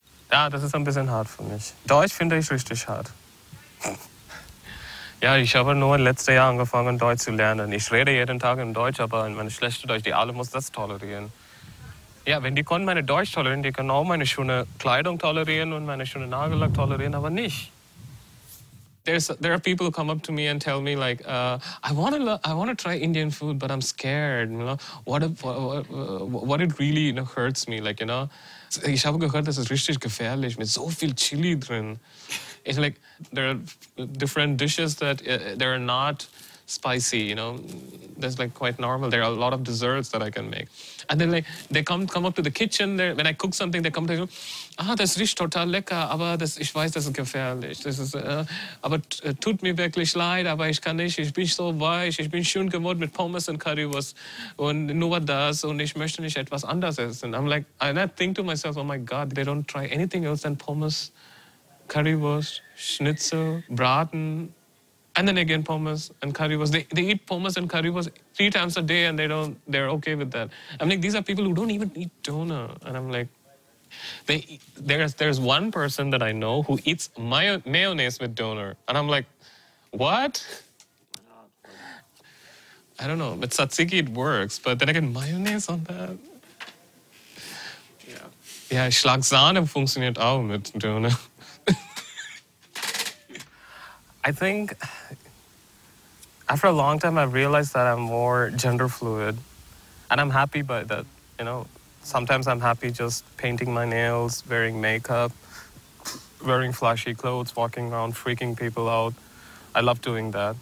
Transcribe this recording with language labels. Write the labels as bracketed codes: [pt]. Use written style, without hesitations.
[de] Ja, das ist ein bisschen hart für mich. Deutsch finde ich richtig hart. Ja, ich habe nur letztes Jahr angefangen, Deutsch zu lernen. Ich rede jeden Tag in Deutsch, aber meine schlechte Deutsch, die alle muss das tolerieren. Ja, wenn die können meine Deutsch tolerieren, die können auch meine schöne Kleidung tolerieren und meine schöne Nagellack tolerieren, aber nicht. [en] There are people who come up to me and tell me like, I want to try Indian food, but I'm scared. You know, what it really hurts me, like, you know. [de] Ich habe gehört, das ist richtig gefährlich mit so viel Chili drin. [en] It's like there are different dishes that they're not spicy, you know. That's like quite normal. There are a lot of desserts that I can make. And then like they come up to the kitchen. When I cook something, they come to me, [de] das riecht total lecker, aber ich weiß, das ist gefährlich. Das ist, aber tut mir wirklich leid, aber ich kann nicht. Ich bin so weich. Ich bin schön geworden mit Pommes und Currywurst und nur das und ich möchte nicht etwas anderes essen. [en] And I think to myself, oh my God, they don't try anything else than Pommes, Currywurst, Schnitzel, Braten. And then again, pommes and currywurst. They eat pommes and currywurst 3 times a day, and they're okay with that. I'm like, these are people who don't even eat doner, and I'm like, there's one person that I know who eats mayonnaise with doner, and I'm like, what? I don't know. With tzatziki it works, but then again, mayonnaise on that. [de] Ja, Schlagsahne funktioniert auch mit Doner. [en] I think after a long time, I've realized that I'm more gender fluid, and I'm happy by that. You know, sometimes I'm happy just painting my nails, wearing makeup, wearing flashy clothes, walking around, freaking people out. I love doing that.